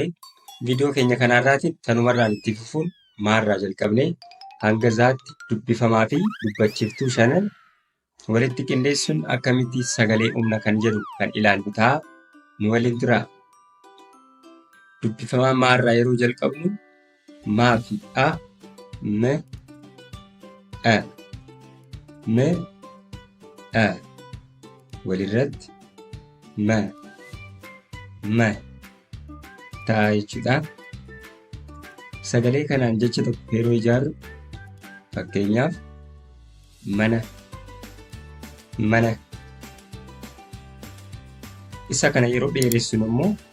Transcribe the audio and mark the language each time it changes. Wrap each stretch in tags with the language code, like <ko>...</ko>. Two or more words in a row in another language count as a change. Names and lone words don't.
<om>Viidiyoo keenya kanarraatiin tanumarraan itti fufuun maarraa jalqabnee hanga zaatti dubbifamaa fi dubbachiiftuu shanan walitti qindeessuun akkamitti sagalee humna kan jedhu kan ilaallu ta'a. Nu waliin turaa. Dubbifamaa maarraa yeroo jalqabnu maa fi a, m, a, m, a walirratti ma ta'a jechuudha. Sagalee kanaan jecha tokko yeroo ijaarru fakkeenyaaf mana isa kana yeroo dheeressinu immoo</om>